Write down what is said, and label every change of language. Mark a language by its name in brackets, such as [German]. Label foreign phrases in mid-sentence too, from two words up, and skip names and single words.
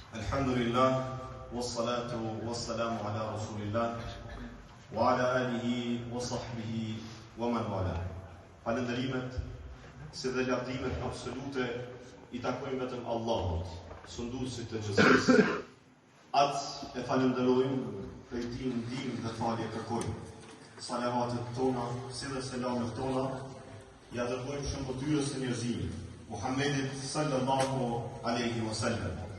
[Arabic] الحمد لله، والصلاة والسلام على رسول الله، وعلى آله وصحبه ومن والى. [Albanian] Falënderimet, si dhe lavdrimet absolute I takojnë vetëm Allahut, sunduesit të gjithësisë. Atë e falenderojmë, prej tij ndihmë dhe falje kërkojmë. Salavatet tona, si dhe selamet tona, ja dërgojmë shëmbëtyrës e njerëzimit, Muhammedit [Arabic] صلى الله عليه وسلم.